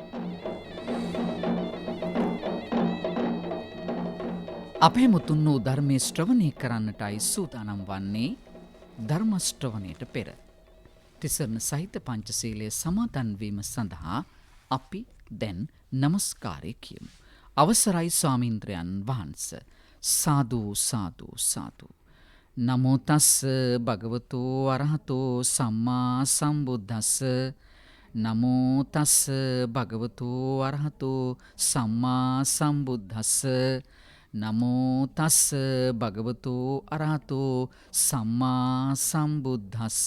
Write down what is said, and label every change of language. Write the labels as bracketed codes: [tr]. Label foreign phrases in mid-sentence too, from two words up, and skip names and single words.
[si] අපේ මුතුන් වූ ධර්මයේ ශ්‍රවණය කරන්නටයි සූදානම් වන්නේ. ධර්ම ශ්‍රවණයට පෙර තිසරණ සහිත පංචශීලයේ සමාදන් වීම සඳහා අපි දැන් නමස්කාරය කියමු. අවසරයි ස්වාමීන්ද්‍රයන් වහන්සේ. [pi] සාදු සාදු සාදු. නමෝ තස් භගවතෝ අරහතෝ සම්මා සම්බුද්දස්ස. නමෝ තස් භගවතෝ අරහතෝ සම්මා සම්බුද්දස්ස. නමෝ තස් භගවතෝ අරහතෝ සම්මා සම්බුද්දස්ස.